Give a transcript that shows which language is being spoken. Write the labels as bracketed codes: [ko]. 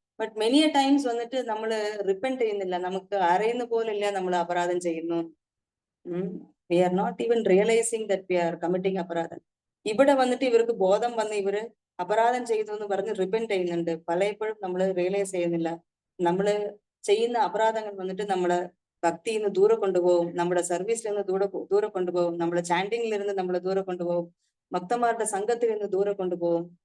[en] But many a times [ml] വന്നിട്ട് നമ്മള് repent ചെയ്യുന്നില്ല, നമുക്ക് അറിയുന്ന പോലില്ല നമ്മൾ അപരാധം ചെയ്യുന്നു. [en] We are not even realizing that we are committing അപരാധം. [ml] ഇവിടെ വന്നിട്ട് ഇവർക്ക് ബോധം വന്ന് ഇവര് അപരാധം ചെയ്തു എന്ന് പറഞ്ഞ് റിപ്പന്റ് ചെയ്യുന്നുണ്ട്. പലപ്പോഴും നമ്മൾ റിയലൈസ് ചെയ്യുന്നില്ല. നമ്മള് ചെയ്യുന്ന അപരാധങ്ങൾ വന്നിട്ട് നമ്മള് ഭക്തിയിൽ നിന്ന് ദൂരെ കൊണ്ടുപോകും, നമ്മുടെ സർവീസിൽ നിന്ന് ദൂരെ കൊണ്ടുപോകും, നമ്മുടെ ചാൻഡിങ്ങിൽ നിന്ന് നമ്മളെ ദൂരെ കൊണ്ടുപോകും, ഭക്തന്മാരുടെ സംഘത്തിൽ നിന്ന് ദൂരെ കൊണ്ടുപോകും.